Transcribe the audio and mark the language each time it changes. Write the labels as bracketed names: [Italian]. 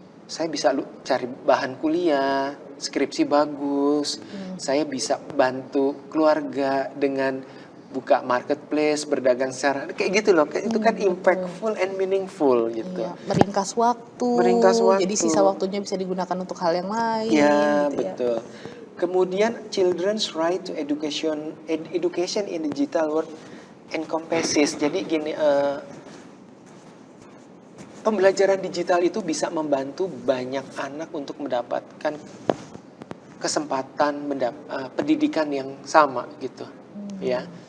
[Indonesian] Saya bisa cari bahan kuliah, skripsi bagus. Saya bisa bantu keluarga dengan buka marketplace, berdagang secara kayak gitu loh. Itu kan [English] impactful and meaningful [Indonesian] gitu. Iya, meringkas waktu. Jadi sisa waktunya bisa digunakan untuk hal yang lain. Ya, gitu betul. Kemudian [English] children's right to education in digital world encompasses. [Indonesian] Jadi gini, pembelajaran digital itu bisa membantu banyak anak untuk mendapatkan kesempatan pendidikan yang sama gitu, ya.